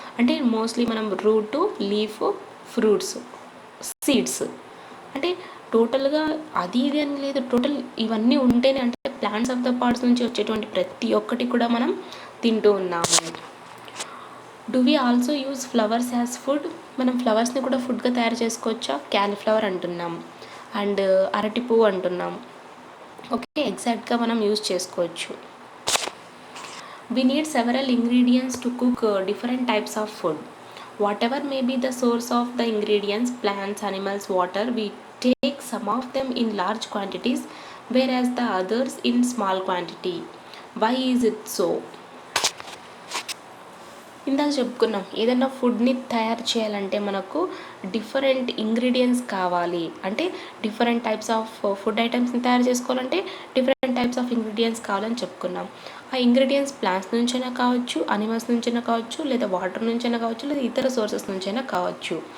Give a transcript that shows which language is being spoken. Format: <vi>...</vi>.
<te>అంటే మోస్ట్లీ మనం route, leaf, fruits, seeds, అంటే టోటల్గా అది ఇది అని లేదు, టోటల్ ఇవన్నీ ఉంటేనే, అంటే</te> <en>plants of the parts</en> <te>నుంచి వచ్చేటువంటి ప్రతి ఒక్కటి కూడా మనం తింటూ ఉన్నాము.</te> <en>Do we also use flowers as food?</en> <te>మనం ఫ్లవర్స్ని కూడా ఫుడ్గా తయారు చేసుకోవచ్చా? క్యాలీఫ్లవర్ అంటున్నాం అండ్ అరటి పువ్వు అంటున్నాం. ఓకే, ఎగ్జాక్ట్గా మనం యూజ్ చేసుకోవచ్చు.</te> <en>We need several ingredients to cook different types of food. Whatever may be the source of the ingredients, plants, animals, water, we take some of them in large quantities, whereas the others in small quantity. Why is it so?</en> <te>ఇందాక చెప్పుకున్నాం, ఏదైనా ఫుడ్ని తయారు చేయాలంటే మనకు different ingredients కావాలి. అంటే different types of food ఐటమ్స్ని తయారు చేసుకోవాలంటే డిఫరెంట్ టైప్స్ ఆఫ్ ఇంగ్రీడియంట్స్ కావాలని చెప్పుకున్నాం. ఆ ఇంగ్రీడియంట్స్ ప్లాంట్స్ నుంచైనా కావచ్చు, అనిమల్స్ నుంచైనా కావచ్చు, లేదా వాటర్ నుంచైనా కావచ్చు, లేదా ఇతర సోర్సెస్ నుంచైనా కావచ్చు.</te>